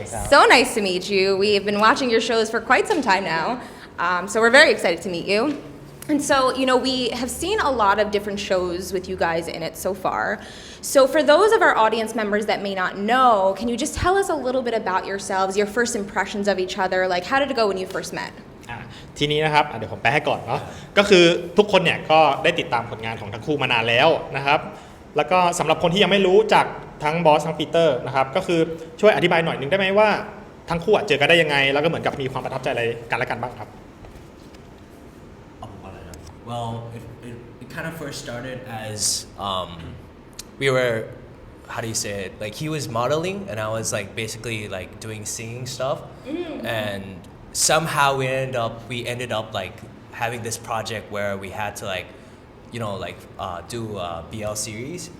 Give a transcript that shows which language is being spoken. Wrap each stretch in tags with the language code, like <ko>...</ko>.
<en>So nice to meet you. We've been watching your shows for quite some time now, so we're very excited to meet you. And so, we have seen a lot of different shows with you guys in it so far. So for those of our audience members that may not know, can you just tell us a little bit about yourselves, your first impressions of each other? Like, how did it go when you first met?</en> <th>ทีนี้นะครับเดี๋ยวผมแปลให้ก่อนเนาะก็คือทุกคนเนี่ยก็ได้ติดตามผลงานของทั้งคู่มานานแล้วนะครับแล้วก็สำหรับคนที่ยังไม่รู้จักทั้งบอสทั้งปีเตอร์นะครับก็คือช่วยอธิบายหน่อยนึงได้ไหมว่าทั้งคู่เจอกันได้ยังไงแล้วก็เหมือนกับมีความประทับใจอะไรกันและกันบ้างครับ</th> <en>Well, it kind of first started as we were, how do you say it? Like he was modeling and I was like basically like doing singing stuff, and somehow we ended up like having this project where we had to like, do a BL series.</en>